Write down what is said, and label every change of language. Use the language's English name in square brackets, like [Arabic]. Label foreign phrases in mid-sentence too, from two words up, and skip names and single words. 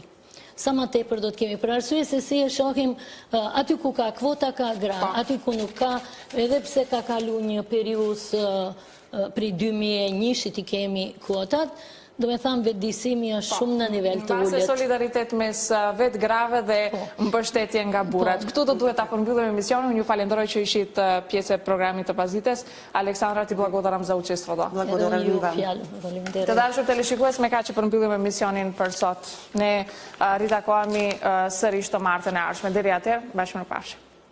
[Albanian] Sa ma tepër do të kemi për arsye se si e shohim aty ku ka kvota ka gra, aty ku nuk ka, edhe pse ka kalu një periudhë prej 2001 i kemi kvotat, do me thamë vetëdijsimi është shumë në nivel të ulët. Base solidaritet mes vetë grave dhe mbështetje nga burrat. Këtu do duhet ta përmbyllim emisionin. Unë ju falenderoj që ishit pjesë e programit të Pazites. [Macedonian] Aleksandra, ti благодарам за учеството. Благодарам ви вам. [Albanian] Të dashur teleshikues, me kaq që përmbyllim emisionin për sot. Ne ritakohemi sërish të martën e ardhshme. Deri atëherë, bashkë mirëpafshim.